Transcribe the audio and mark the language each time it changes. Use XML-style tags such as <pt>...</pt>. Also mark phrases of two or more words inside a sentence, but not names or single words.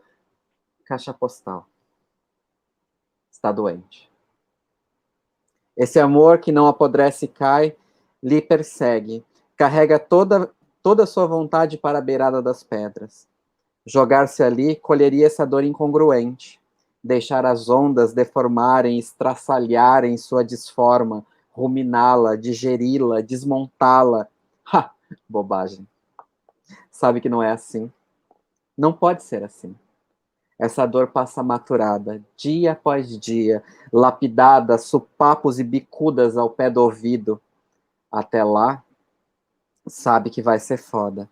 <pt>Caixa postal. Está doente. Esse amor que não apodrece e cai, lhe persegue, carrega toda a sua vontade para a beirada das pedras. Jogar-se ali colheria essa dor incongruente, deixar as ondas deformarem, estraçalharem sua disforma, ruminá-la, digeri-la, desmontá-la. Ha! Bobagem. sabe que não é assim. Não pode ser assim. Essa dor passa maturada, dia após dia, lapidada, supapos e bicudas ao pé do ouvido. Até lá, sabe que vai ser foda.</pt>